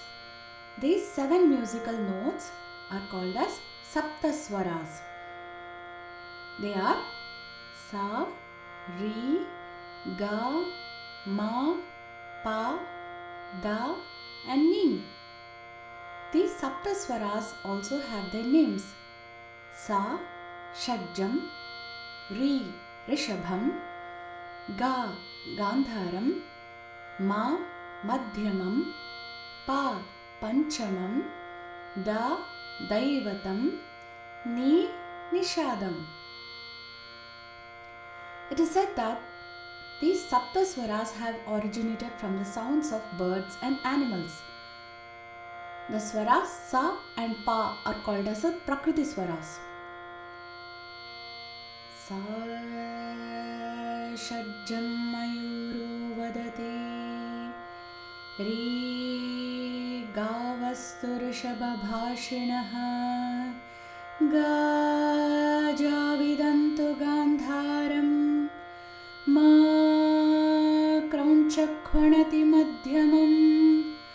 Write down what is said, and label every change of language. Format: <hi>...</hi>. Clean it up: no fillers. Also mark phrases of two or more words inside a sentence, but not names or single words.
<en>These 7 musical notes are called as Saptaswaras. They are Sa, Re, Ga, Ma, Pa, Da and Ni. These Saptaswaras also have their names. Sa, Shadjam, Re, Rishabham, Ga, Gandharam, Ma, Madhyamam, Pa, Panchamam, Da, Daivatam, Ni, Nishadam. It is said that these Saptaswaras have originated from the sounds of birds and animals. The swaras Sa and Pa are called as Prakriti swaras.</en> <sa>Sa Shadjam Mayuro Vadati Re Gavasturushabhabhashinaha Ga Javidantu Gandharam Ma Kraunchakhvanati Madhyamam</sa>